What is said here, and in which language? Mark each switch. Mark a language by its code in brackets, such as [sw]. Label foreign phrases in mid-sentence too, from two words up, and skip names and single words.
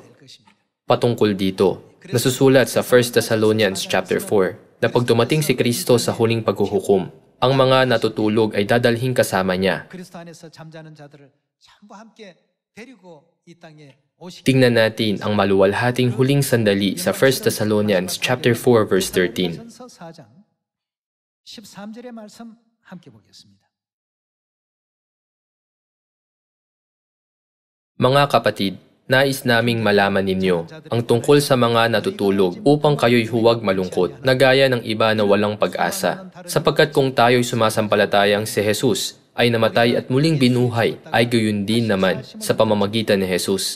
[tl] Patungkol dito, nasusulat sa 1 Thessalonians chapter 4 na pag dumating si Kristo sa huling paghuhukom, ang mga natutulog ay dadalhin kasama niya. Tingnan natin ang maluwalhating huling sandali sa 1 Thessalonians chapter 4 verse 13. [ko] 13절의 말씀 함께 보겠습니다. [tl] Mga kapatid, nais naming malaman ninyo ang tungkol sa mga natutulog upang kayo'y huwag malungkot na gaya ng iba na walang pag-asa. Sapagkat kung tayo'y sumasampalatayang si Jesus ay namatay at muling binuhay, ay gayon din naman sa pamamagitan ni Jesus.